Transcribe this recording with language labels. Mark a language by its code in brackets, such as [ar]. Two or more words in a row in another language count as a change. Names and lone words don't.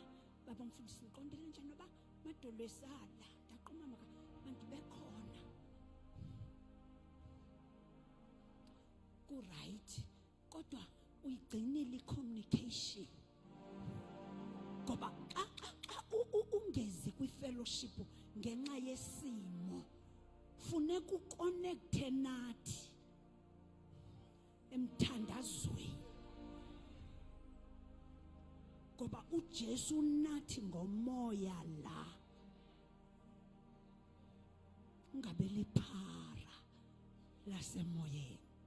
[zu] Baba mfundisi ngiqondile nje noba madolo esala. [xh] Ndaqoma mandibe khona. Ku-right. Kodwa uyigcinile i-communication. Ngoba xa ungezi kwi-fellowship ngenxa yesimo, funeka uconnecte nathi emthandazweni, ngoba uJesu nathi ngomoya la. Ungabe liphara lasemoyeni.